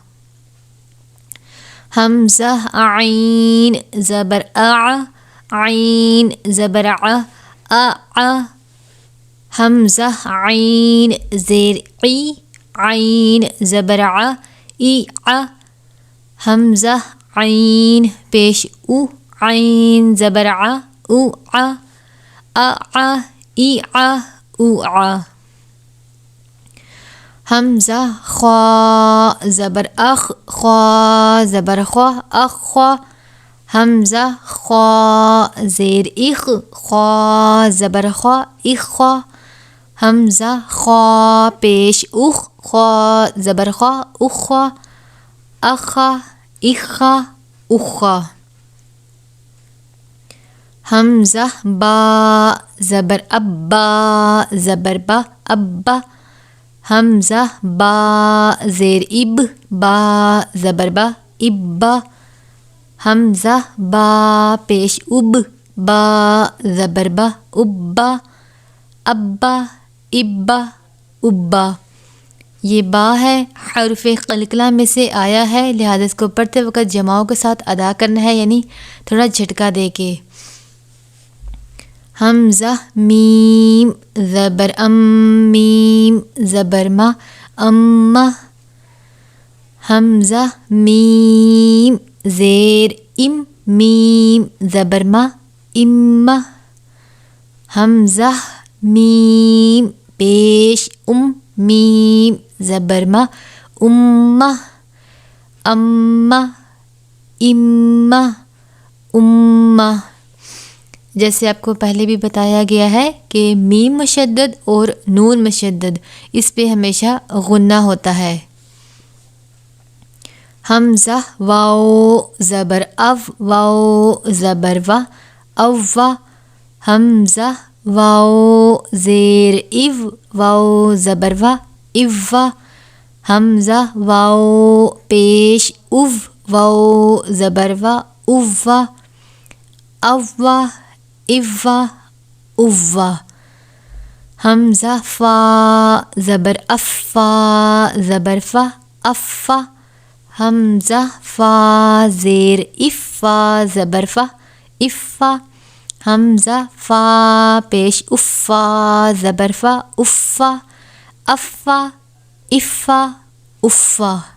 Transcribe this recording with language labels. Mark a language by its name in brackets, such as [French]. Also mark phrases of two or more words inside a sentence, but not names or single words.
[Urdu] حمزہ عین زبر اع عین زبر ع اع. حمزہ عین زیر عی عین زبر ع ایع. حمزہ عین پیش او عین زبر ع اوع اع ایع اوع. حمزہ خا زبر اخ خا زبر خوا اخوا. حمزہ خا زیر اخ خا زبر خوا اخوا. حمزہ خا پیش اخ خا زبر خوا اخوا اخا اخا اخا. حمزہ با زبر ابا زبر با ابا. حمزہ با زیر اب با زبر با ابا. حمزہ با پیش اب با زبر با ابا ابا ابا ابا. یہ با ہے حرف قلقلہ میں سے آیا ہے، لہٰذا اس کو پڑھتے وقت جماؤں کے ساتھ ادا کرنا ہے، یعنی تھوڑا جھٹکا دے کے. حمزہ میم زبر ام میم زبر ما اما. حمزہ میم زیر ام میم زبر ما اما. حمزہ میم پیش میم زبر ما امہ امہ امہ امہ. جیسے آپ کو پہلے بھی بتایا گیا ہے کہ میم مشدد اور نون مشدد، اس پہ ہمیشہ غنہ ہوتا ہے. حمزہ واو زبر او واو زبر وا اووا. حمزہ واو زیر ایو واو زبر وا ایوا. حمزہ واو پیش او واو زبر وا اووا اووا ایوا اووا. حمزہ فا زبر افا زبر فا افا. حمزہ فا زیر افا زبر فا افا. حمزہ فا پیش افا زبر فا افا افا افا افا.